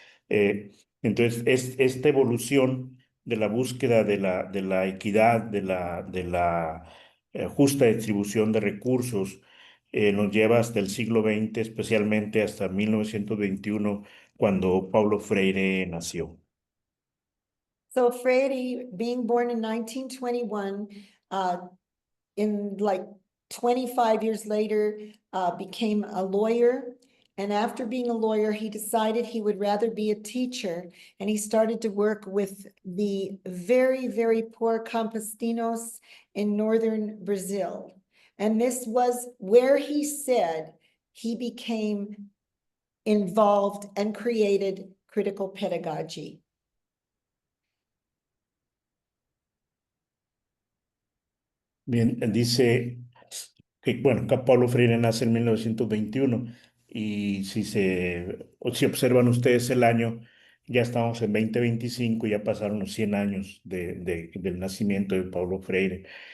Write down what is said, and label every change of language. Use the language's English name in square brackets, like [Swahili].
[Spanish] Eh, entonces, esta evolución de la búsqueda de la equidad, de la justa distribución de recursos, nos lleva hasta el siglo XX, especialmente hasta 1921, cuando Paulo Freire nació. [English] So Freire, being born in 1921, in like 25 years later, became a lawyer. And after being a lawyer, he decided he would rather be a teacher. And he started to work with the very, very poor campesinos in northern Brazil. And this was where he said he became involved and created critical pedagogy. [Spanish] Bien, dice que, bueno, que Paulo Freire nace en 1921 y o si observan ustedes el año, ya estamos en 2025, ya pasaron los 100 años del nacimiento de Paulo Freire.